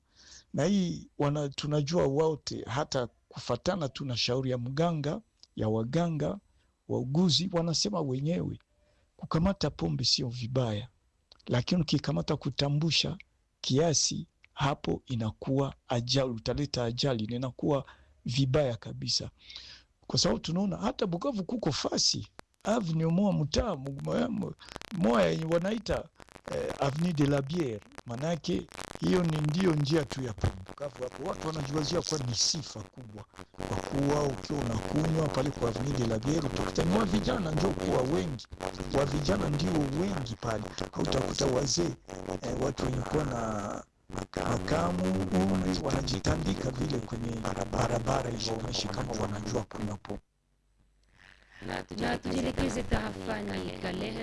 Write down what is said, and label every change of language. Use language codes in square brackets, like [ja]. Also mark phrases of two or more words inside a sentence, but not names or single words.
[sw] Na hii tunajua wote, hata kufatana tuna shauri ya mganga, ya waganga, wauguzi, wanasema wenyewe kukamata pombe sio vibaya, lakini ukikamata kutambusha kiasi, hapo inakuwa ajali, utaleta ajali, inakuwa vibaya kabisa. Kwa sababu tunaona hata Bukavu kuko fasi avenue moya wanaita [fr] avenue de la Bière, [sw] manake hiyo ni ndio njia tu ya pombe. Bukavu hapo watu wanajiwazia kwa ni sifa kubwa, kwa kuwa ukiwa unakunywa pale kwa [fr] avenue de la Bière [sw] utakuta vijana ndio kuwa wengi, wa vijana ndio wengi pale. Utakuta wazee watu wenye kuwa na makamu umri wanajitandika vile kwenye barabara hizo, kama wanajua kunywa pombe. Na tujielekeze tarafani Kalehe.